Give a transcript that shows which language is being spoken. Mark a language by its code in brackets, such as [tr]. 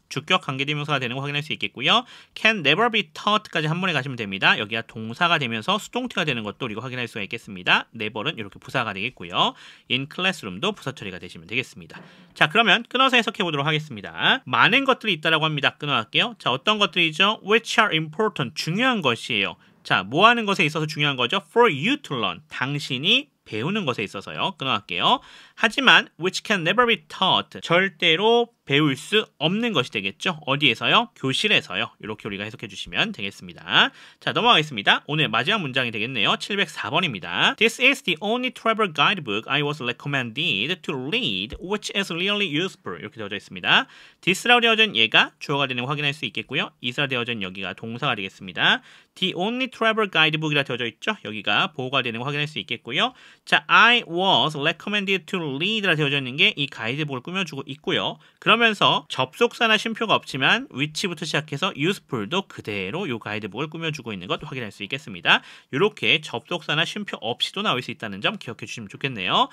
[ko] 주격 관계대명사가 되는 거 확인할 수 있겠고요. [en] can never be taught [ko] 까지 한 번에 가시면 됩니다. 여기가 동사가 되면서 수동태가 되는 것도 우리가 확인할 수가 있겠습니다. never는 이렇게 부사가 되겠고요. [en] in classroom [ko] 도 부사 처리가 되시면 되겠습니다. 자, 그러면 끊어서 해석해 보도록 하겠습니다. 많은 것들이 있다라고 합니다. 끊어갈게요. 자, 어떤 것들이죠? [en] which are important, [ko] 중요한 것이에요. 자, 뭐 하는 것에 있어서 중요한 거죠? [en] for you to learn, [ko] 당신이 배우는 것에 있어서요. 끊어갈게요. 하지만 [en] which can never be taught, [ko] 절대로 배울 수 없는 것이 되겠죠. 어디에서요? 교실에서요. 이렇게 우리가 해석해 주시면 되겠습니다. 자, 넘어가겠습니다. 오늘 마지막 문장이 되겠네요. 704번입니다. [en] This is the only travel guidebook I was recommended to read, which is really useful. [ko] 이렇게 되어져 있습니다. this라고 되어진 얘가 주어가 되는 거 확인할 수 있겠고요. is라 되어진 여기가 동사가 되겠습니다. [en] The only travel guidebook [ko] 이라 되어져 있죠. 여기가 보호가 되는 거 확인할 수 있겠고요. 자, [en] I was recommended to read [ko] 라 되어져 있는 게 이 가이드북을 꾸며주고 있고요. 그러면서 접속사나 쉼표가 없지만 which부터 시작해서 useful도 그대로 이 가이드북을 꾸며주고 있는 것 확인할 수 있겠습니다. 이렇게 접속사나 쉼표 없이도 나올 수 있다는 점 기억해 주시면 좋겠네요.